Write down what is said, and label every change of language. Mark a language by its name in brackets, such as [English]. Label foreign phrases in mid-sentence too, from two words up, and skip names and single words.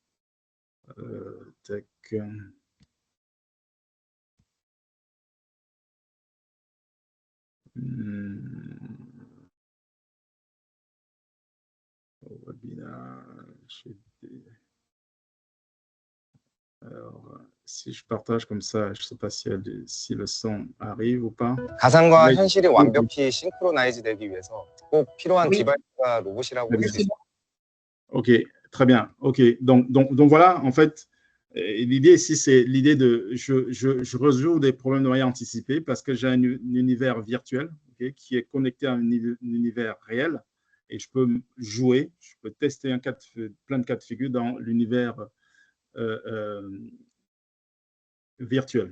[French] Tac. Webinaire. Alors, si je partage comme ça, je ne sais pas si le son arrive ou pas. [Korean] 가상과 현실이 완벽히 싱크로나이즈되기 위해서 꼭 필요한 디바이스가 로봇이라고 볼 수 있습니다. [French] Ok, très bien. Ok, donc voilà, en fait, l'idée ici, c'est l'idée de je résoudre des problèmes de manière anticipée parce que j'ai un univers virtuel, okay, qui est connecté à un univers réel et je peux jouer, je peux tester plein de cas de figure dans l'univers virtuel.